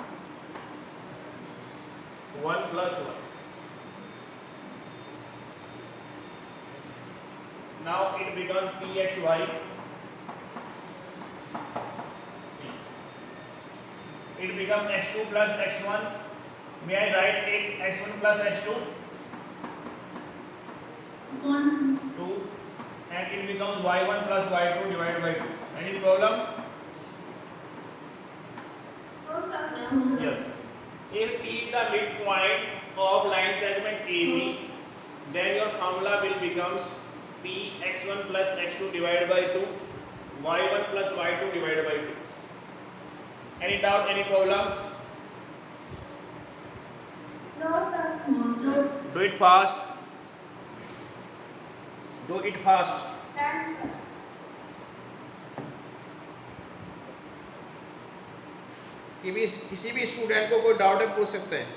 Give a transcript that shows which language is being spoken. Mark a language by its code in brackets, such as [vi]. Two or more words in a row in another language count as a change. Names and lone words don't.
[en] 1 plus 1. Now it becomes Pxy. It becomes x2 plus x1. May I write it x1 plus x2? 1 2. And it becomes y1 plus y2 divided by 2. Any problem? no sir Yes. If P is the midpoint of line segment AB, then your formula will becomes P x1 plus x2 divided by 2, y1 plus y2 divided by 2. Any doubt, any problems? no sir Do it fast. Do it fast. done [hi] किसी भी स्टूडेंट को कोई डाउट है पूछ सकते हैं.